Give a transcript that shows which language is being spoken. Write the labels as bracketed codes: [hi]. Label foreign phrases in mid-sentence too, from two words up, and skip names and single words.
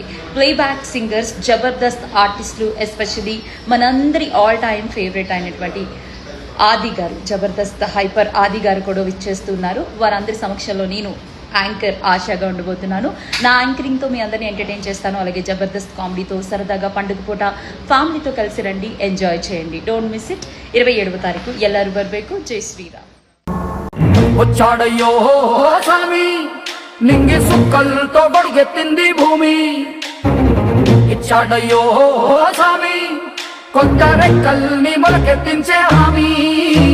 [en] playback singers, [te] జబర్దస్త్ ఆర్టిస్టులు, ఎస్పెషలీ మనందరి [en] all time favourite [te] అయినటువంటి ఆది గారు, జబర్దస్త్ హైపర్ ఆది గారు కూడా విచ్చేస్తున్నారు. వారందరి సమక్షంలో నేను యాంకర్ ఆశాగా ఉండబోతున్నాను. నా యాంకరింగ్తో మీ అందరినీ ఎంటర్టైన్ చేస్తాను. అలాగే జబర్దస్త్ కామెడీతో సరదాగా పండుగ పూట ఫ్యామిలీతో కలిసి రండి, ఎంజాయ్ చేయండి. [en] don't miss it. [kn] 27వ తారీఖు ಎಲ್ಲರೂ ಬರಬೇಕು. ಜೈ ಶ್ರೀರಾಮ್. [te] వచ్చాడయ్యో స్వామి, నింగి సుక్కలతో గొడుగెత్తింది భూమి. ఇచ్చాడయ్యో స్వామి, కొత్త రెక్కల్ని మొలకెత్తించే హామీ.